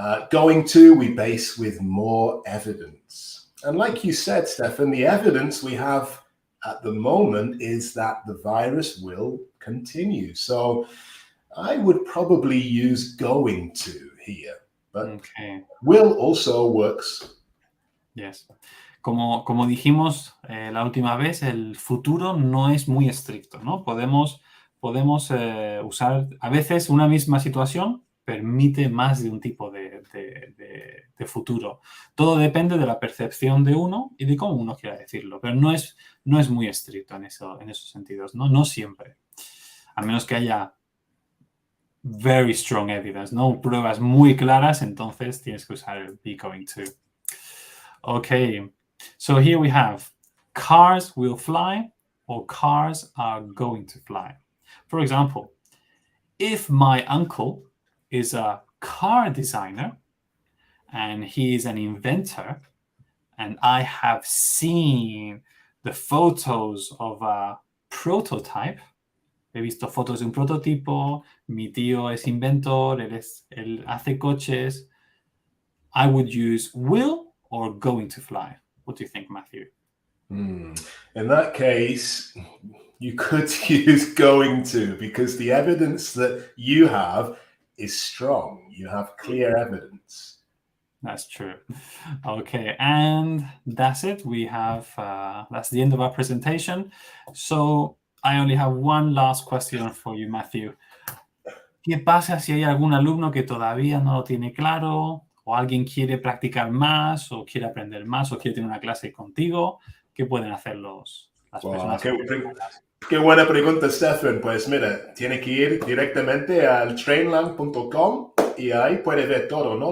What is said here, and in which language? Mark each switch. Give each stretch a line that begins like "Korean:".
English: Going to, we base with more evidence. And like you said, Stefan, the evidence we have at the moment is that the virus will continue. So I would probably use going to here, but will also works. Yes.
Spanish: Como dijimos la última vez, el futuro no es muy estricto, ¿no? Podemos usar, a veces una misma situación permite más de un tipo de futuro. Todo depende de la percepción de uno y de cómo uno quiera decirlo, pero no es muy estricto en esos sentidos, ¿no? No siempre. A menos que haya
English: very strong evidence,
Spanish: ¿no? Pruebas muy claras, entonces tienes que usar el be going to.
English: Okay, so here we have cars will fly or cars are going to fly. For example, if my uncle is a car designer and he is an inventor and I have seen the photos of a prototype,
Spanish: he visto fotos de un prototipo, mi tío es inventor, él hace coches,
English: I would use will or going to fly. What do you think, Matthew? In that case, you could use going to, because the evidence that you have is strong. You have clear evidence. That's true. Okay, and that's it. We have, that's the end of our presentation. So I only have one last question for you, Matthew.
Spanish: ¿Qué pasa si hay algún alumno que todavía no lo tiene claro, o alguien quiere practicar más, o quiere aprender más, o quiere tener una clase contigo? ¿Qué pueden hacer las personas? Qué buena pregunta, Stefan. Pues mira, tiene que ir directamente al trainlang.com y ahí puede ver todo, ¿no?